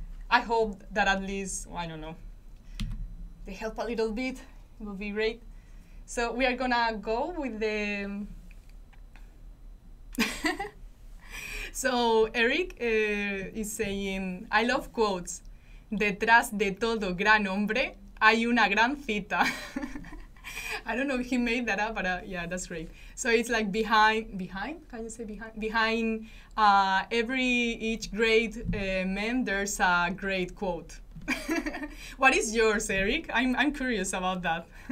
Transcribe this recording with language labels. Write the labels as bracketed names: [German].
[English] I hope that at least, I don't know, they help a little bit. It would be great. So we are gonna go with the So Eric is saying, I love quotes. [Spanish] Detrás de todo gran hombre hay una gran cita. [English] I don't know if he made that up, but yeah, that's great. So it's like behind, can you say behind? Behind each great man, there's a great quote. What is yours, Eric? I'm curious about that.